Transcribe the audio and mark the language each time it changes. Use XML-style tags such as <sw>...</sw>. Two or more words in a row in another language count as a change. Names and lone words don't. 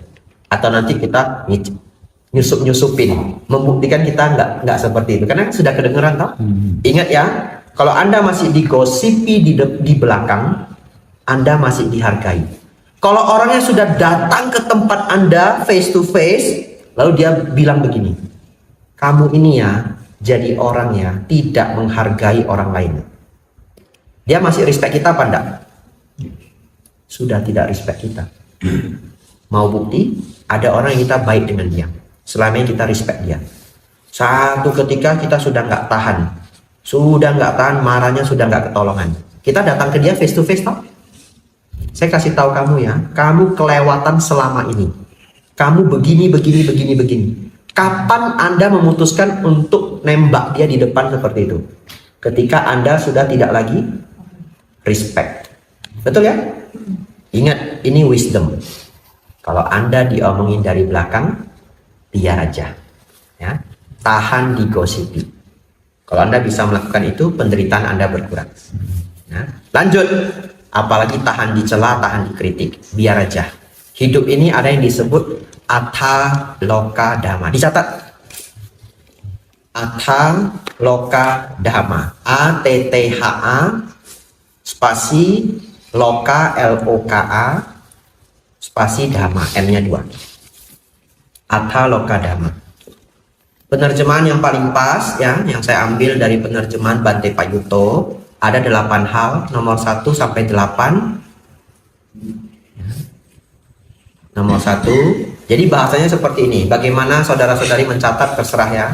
<id>Atau nanti kita nyusup-nyusupin, membuktikan kita nggak seperti itu. Karena sudah kedengeran, toh. Ingat ya, kalau Anda masih digosipi di belakang, Anda masih dihargai. Kalau orangnya sudah datang ke tempat Anda</id> <en>face to face,</en> <id>lalu dia bilang begini, kamu ini ya, jadi orang ya, tidak menghargai orang lain. Dia masih respect kita apa enggak? Sudah tidak respect kita. Mau bukti? Ada orang yang kita baik dengan dia. Selama ini kita respect dia. Satu ketika kita sudah nggak tahan. Marahnya sudah nggak ketolongan. Kita datang ke dia</id> <en>face to face,</en> <id>toh? Saya kasih tahu kamu ya, kamu kelewatan selama ini. Kamu begini. Kapan Anda memutuskan untuk nembak dia di depan seperti itu? Ketika Anda sudah tidak lagi respect. Betul ya? Ingat, ini wisdom. Kalau Anda diomongin dari belakang, biar aja. Ya, tahan digosipi. Kalau Anda bisa melakukan itu, penderitaan Anda berkurang. Nah, lanjut. Apalagi tahan dicela, tahan dikritik, biar aja. Hidup ini ada yang disebut Atha Loka Dhamma. Dicatat. Atha Loka Dhamma. ATTHA spasi Loka LOKA spasi Dhamma, M-nya 2. Atha Loka Dhamma. Penerjemahan yang paling pas ya, yang saya ambil dari penerjemahan Bante Payutto. Ada 8 hal, nomor 1 sampai 8. Nomor 1. Jadi bahasanya seperti ini. Bagaimana saudara-saudari mencatat, terserah ya.</id>